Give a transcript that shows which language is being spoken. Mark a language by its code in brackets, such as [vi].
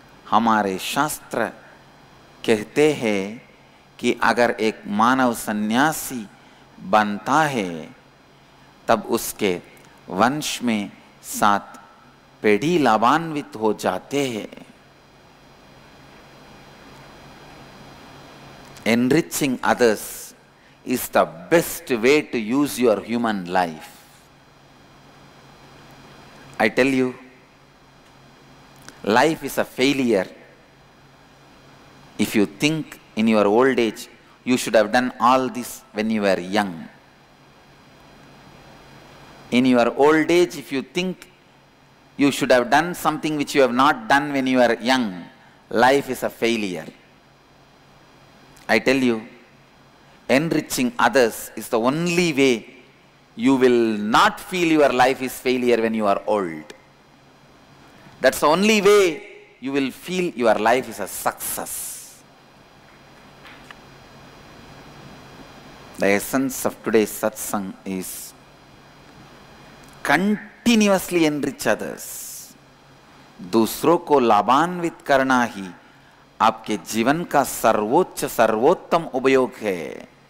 [hi] हमारे शास्त्र कहते हैं कि अगर एक मानव सन्यासी बनता है, तब उसके वंश में 7 पीढ़ी लाभान्वित हो जाते हैं। [en] Enriching others is the best way to use your human life. I tell you, life is a failure if you think in your old age you should have done all this when you were young. In your old age, if you think you should have done something which you have not done when you were young, life is a failure. I tell you, enriching others is the only way you will not feel your life is failure when you are old. That's the only way you will feel your life is a success. The essence of today's satsang is continuously enrich others. [hi] दूसरों को लाभान्वित करना ही आपके जीवन का सर्वोत्तम उपयोग है।